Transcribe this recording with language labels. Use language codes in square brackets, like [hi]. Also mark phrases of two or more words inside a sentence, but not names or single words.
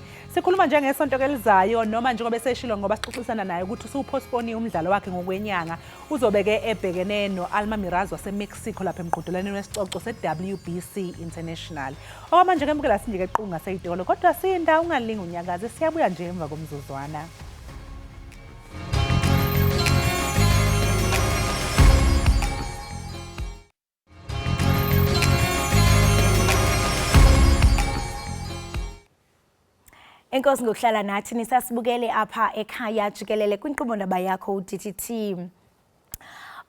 [zu] Sikhuluma nje ngesonto elizayo noma njengoba eseshilo ngoba sixoxisana naye ukuthi usuwupostpone umdlalo wakhe ngokwenyanga. Uzobe-ke ebhekene no-Alma Miraz waseMexico lapha emqhudelaneni wesicoco se-WBC International. Okwamanje-ke mbukela sinje-ke equnga ngaseyitolo kodwa sinda ungalingi unyakaze siyabuya nje emva komzuzwana. [xh] Enkosi ngokuhlala nathi nisasibukele apha ekhaya jikelele kwinkqubo ndaba yakho uDTT.